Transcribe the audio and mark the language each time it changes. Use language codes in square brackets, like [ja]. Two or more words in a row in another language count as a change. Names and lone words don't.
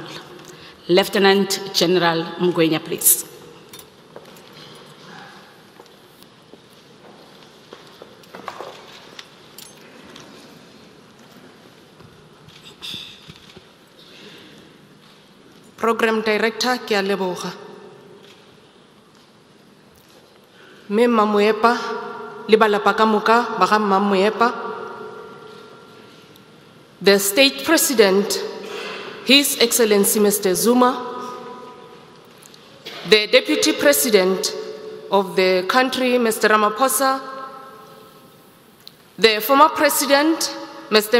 [en] Lieutenant General Mngwenya, please. Program Director, [nso] ke a leboga. Me Mamoepa, le balapa ka moka ba ga Mamoepa, [en] the State President, His Excellency Mr. Zuma, the Deputy President of the country, Mr. Ramaphosa, the former President, Mr.